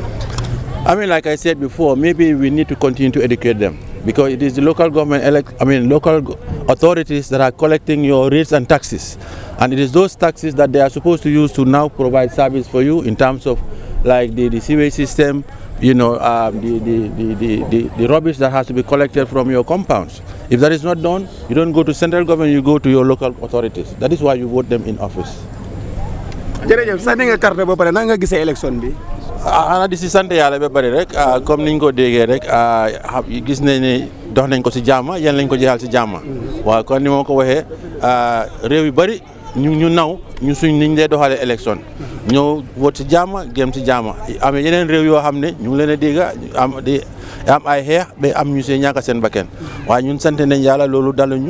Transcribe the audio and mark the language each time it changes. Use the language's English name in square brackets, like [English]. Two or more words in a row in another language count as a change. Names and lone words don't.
[English] I mean, like I said before, maybe we need to continue to educate them, because it is the local government, local authorities that are collecting your rates and taxes, and it is those taxes that they are supposed to use to now provide service for you in terms of like the sewage system, you know, the rubbish that has to be collected from your compounds. If that is not done, you don't go to central government, you go to your local authorities. That is why you vote them in office. [Wolof] jërëjëf sax nga carte ba pare na nga gisee élection bi. Ana di si sant yàlla ba bari rek comme niñ ko déggee rek gis nañ ne dox nañ ko si jàmm yéen lañ ko jeexal si jàmm. waaw kon ni ma ko waxee réew yu bari ñu naw ñu suñ niñ dee doxalee élection ñëw vote si jàmm gém si jàmm am yeneen réew yoo xam ne ñu ngi leen a dégg am ay xeex ba am ñu see ñàkk seen bakkan waaye ñun sant nañ yàlla loolu daluñu.